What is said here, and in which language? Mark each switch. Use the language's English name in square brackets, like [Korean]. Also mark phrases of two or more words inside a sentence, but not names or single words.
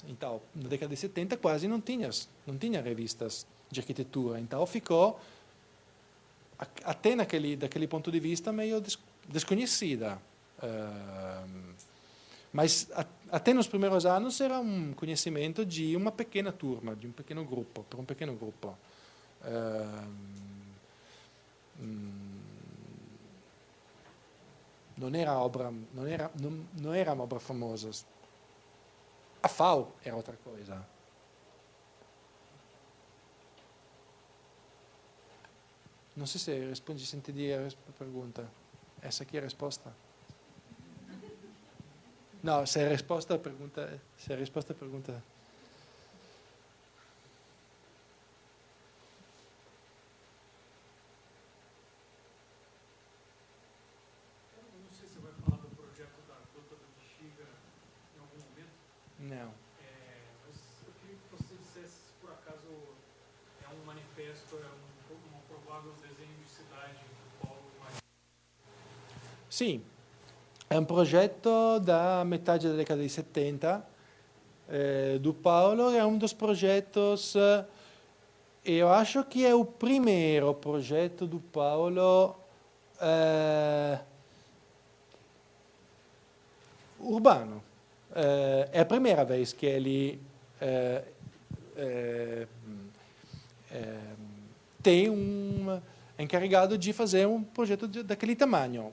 [Portuguese] Então, na década de 70 quase não tinha revistas de arquitetura. Então, ficou, até daquele ponto de vista, meio desconhecida. Mas até nos primeiros anos era um conhecimento de uma pequena turma, de um pequeno grupo, [Italian] per un pequeno gruppo. Non era [Portuguese] uma obra famosa. A FAO era outra coisa. [Italian] Non so se rispondi, senti dire [Portuguese] a pergunta. Essa aqui é a resposta? [Italian] No, se è risposta [Portuguese] a pergunta. [Italian] Se è risposta [Portuguese] a pergunta. Eu não sei se você vai falar do projeto da Gruta do Bexiga em algum momento. Não. Mas eu queria que você dissesse se por acaso é um manifesto, um provável desenho de cidade do Paulo Maria. [Italian] Sì, è un progetto da metà della [Portuguese] década di 70 do Paulo, é um dos projetos, eu acho que é o primeiro projeto do Paulo urbano. É a primeira vez que ele tem é encarregado de fazer um projeto daquele tamanho.